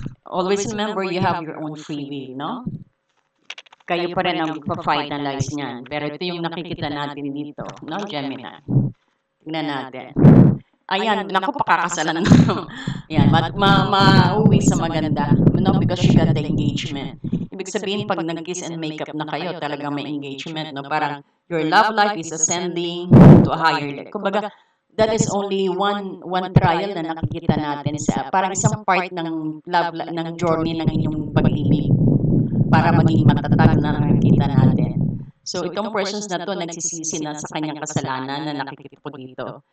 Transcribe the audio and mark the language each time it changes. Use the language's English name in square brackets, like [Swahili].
[English] Always remember you have your own free will, no? [Filipino] Kayo pa rin ang pa-finalize niyan. Pero ito yung nakikita natin dito, no, Gemini? Tingnan natin. Ayan, naku, pakakasalan na. Ayan, mauwi sa maganda. [English] No, because you got the engagement. [Filipino] Ibig sabihin, pag nag-kiss and makeup na kayo, talagang may engagement, no? [English] Parang your love life is ascending to a higher level. [Filipino] Kumbaga, [English] that is only one trial [Filipino] na nakikita natin sa parang isang part ng love ng journey ng inyong pag-ibig para maging matatag na nakikita natin. So itong persons na to nagsisisi na sa kanyang kasalanan na nakikita ko dito.